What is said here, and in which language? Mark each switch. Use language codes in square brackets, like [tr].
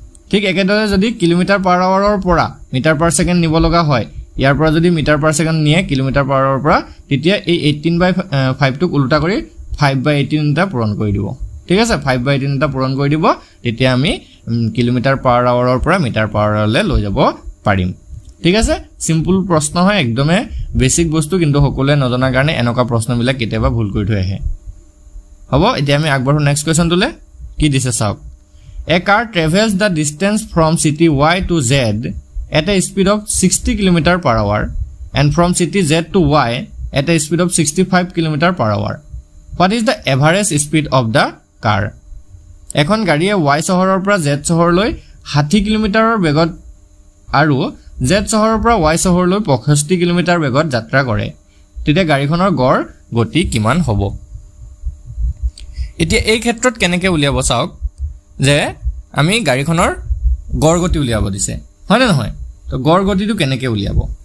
[as] ঠিক একেদৰে যদি কিলোমিটাৰ পাৰ আৱাৰৰ পৰা মিটাৰ পাৰ সেকেন্ড নিব লগা হয় ইয়াৰ পৰা যদি মিটাৰ পাৰ সেকেন্ড নিয়ে কিলোমিটাৰ পাৰ আৱাৰৰ পৰা তেতিয়া এই 18/5 টোক উল্টা কৰি 5/18 এটা পূৰণ কৰি দিব ঠিক আছে 5/18 এটা পূৰণ কৰি দিব তেতিয়া আমি কিলোমিটাৰ পাৰ আৱাৰৰ পৰা মিটাৰ পাৰ আৱাৰলে লৈ যাব পাৰিম ঠিক আছে সিম্পল প্ৰশ্ন হয় একদমে বেসিক বস্তু কিন্তু সকলোৱে নজনা কাৰণে এনেকা প্ৰশ্নবিলাক কেতিয়াবা ভুল কৰি থৈ আহে হ'ব এতিয়া আমি আগবাঢ়ো নেক্সট কোৱেশ্চন তুলে কি দিছে চাওক [en] A car travels the distance from city Y to Z at a speed of 60 km per hour and from city Z to Y at a speed of 65 km per hour. What is the average speed of the car? [as] এখন গাড়ীয়ে Y চহৰৰ পৰা Z চহৰলৈ 60 কিলোমিটাৰৰ বেগত আৰু Z চহৰৰ পৰা Y চহৰলৈ 65 কিলোমিটাৰ বেগত যাত্ৰা কৰে তেতিয়া গাড়ীখনৰ গড় গতি কিমান হ'ব এতিয়া এই ক্ষেত্ৰত কেনেকৈ উলিয়াব চাওক যে আমি গাড়ীখনৰ গড় গতি উলিয়াব দিছে হয় না নহয় তো গড় গতিটো কেনেকৈ উলিয়াব